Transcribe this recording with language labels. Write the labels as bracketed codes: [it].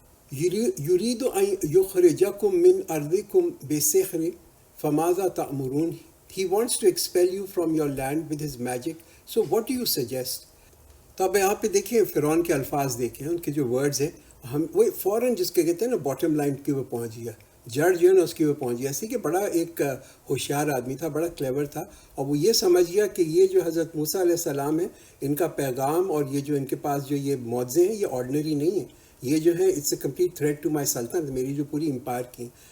[ar] یرید ان یخرجکم من ارضکم بسحر فماذا تأمرون. [en] He wants to expel you from your land with his magic. So what do you suggest? [ur] تو اب یہاں پہ دیکھیں فرعون کے الفاظ دیکھیں، ان کے جو ورڈز ہیں، ہم وہ فوراً جس کے کہتے ہیں نا باٹم لائن کی وہ پہنچ گیا، جڑ جو ہے نا اس کی وہ پہنچ گیا. ایسے کہ بڑا ایک ہوشیار آدمی تھا، بڑا کلیور تھا، اور وہ یہ سمجھ گیا کہ یہ جو حضرت موسیٰ علیہ السلام ہے، ان کا پیغام اور یہ جو ان کے پاس جو یہ معجزے ہیں یہ آرڈنری نہیں ہیں، یہ جو ہے [en] it's a complete threat to my [ur] سلطنت، میری جو پوری امپائر کی.